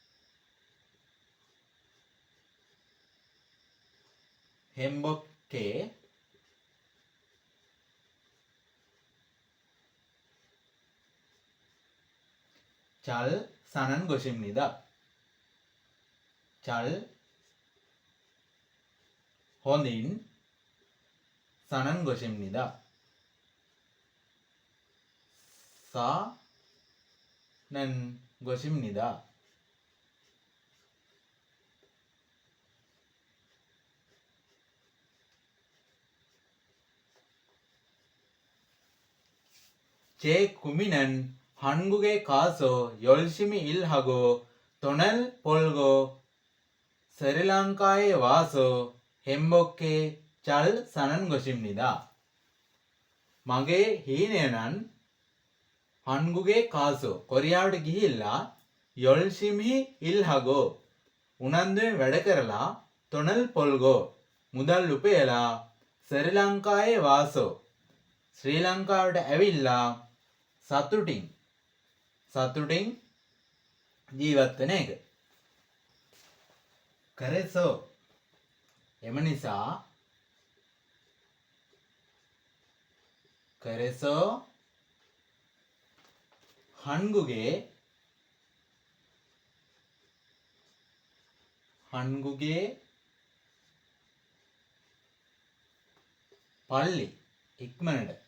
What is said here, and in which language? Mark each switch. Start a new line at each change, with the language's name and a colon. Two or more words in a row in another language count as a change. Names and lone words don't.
Korean: 행복하게 잘 사는 겁니다 잘 හොඳින් 사는 겁니다 사는 것입니다. 제 고민은 한국에 가서 열심히 일하고 돈을 벌고 스리랑카에 와서 행복히 잘 사는 것입니다.
Sinhala: මගේ හීනය는
Korean: 한국에 가서
Sinhala: කොරියාවට ගිහිල්ලා
Korean: 열심히 일하고
Sinhala: උනන්දුවෙන් වැඩ කරලා
Korean: 돈을 벌고
Sinhala: මුදල් උපයලා
Korean: 스리 와서
Sinhala: ශ්‍රී ලංකාවට ඇවිල්ලා සතුටින් ජීවත් වෙන එක. 그래서 එම නිසා
Korean: 한국에 빨리 ඉක්මනට